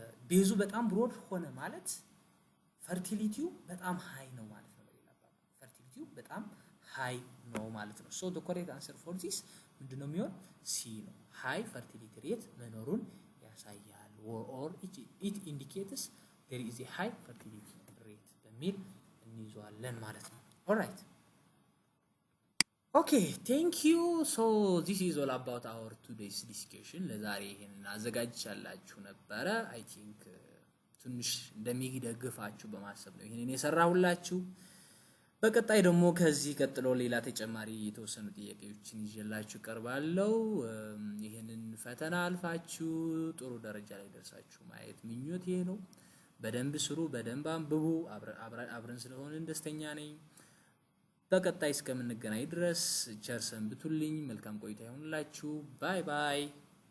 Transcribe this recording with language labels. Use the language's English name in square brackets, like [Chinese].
[Amharic] ቤዙ በጣም ብሮድ ሆነ ማለት ፈርቲሊቲው በጣም ሃይ ነው ማለት ነው። በሌላ አባባል ፈርቲሊቲው በጣም ሃይ ነው ማለት ነው። [English] so the correct answer for this [Amharic] ምንድነው የሚሆን C ነው። ሃይ ፈርቲሊቲ ሬት መኖሩን ያሳያል [English] or it indicates there is a high fertility rate [Amharic] በሚል እንይዘዋለን ማለት ነው። ኦልራይት [English] okay thank you. so this is all about our today's discussion. [Amharic] ለዛሬ ይሄንን አዘጋጅቻላችሁ ነበረ። [English] I think [Amharic] ትንሽ እንደሚደግፋችሁ በማሰብ ነው ይሄንን የሰራሁላችሁ። በቀጣይ ደግሞ ከዚህ ቀጥሎ ሌላ ተጨማሪ የተወሰኑ ጥያቄዎችን ይዤላችሁ ቀርባለሁ። ይሄንን ፈተና አልፋችሁ ጥሩ ደረጃ ላይ ደርሳችሁ ማየት ምኞቴ ነው። በደንብ ስሩ፣ በደንብ አንብቡ። አብረን ስለሆንን ደስተኛ ነኝ። በቀጣይ እስከምንገናኝ ድረስ ቸር ሰንብቱልኝ። መልካም ቆይታ ይሁንላችሁ። ባይ ባይ።